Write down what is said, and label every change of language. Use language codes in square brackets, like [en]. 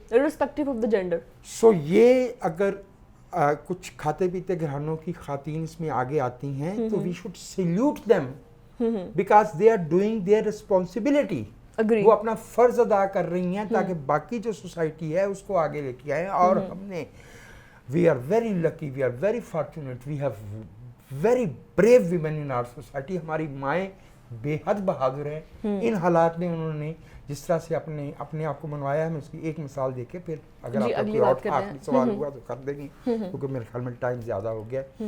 [en] irrespective of the gender. [ur] سو یہ اگر کچھ کھاتے پیتے گھرانوں کی خواتین اس میں آگے آتی ہیں تو [en] we should salute them because they are doing their responsibility. [ur] وہ اپنا فرض ادا کر رہی ہیں تاکہ باقی جو سوسائٹی ہے اس کو آگے لے کے آئیں. اور ہم نے [en] we are very lucky, we are very fortunate, we have very brave women in our society. [ur] ہماری مائیں بے حد بہادر ہیں. ان حالات میں انہوں نے جس طرح سے اپنے آپ کو منوایا ہے, میں اس کی ایک مثال دے کے پھر اگر آپ کا کوئی اور آخری سوال ہوا تو کر دیں گی کیونکہ میرے خیال میں ٹائم زیادہ ہو گیا.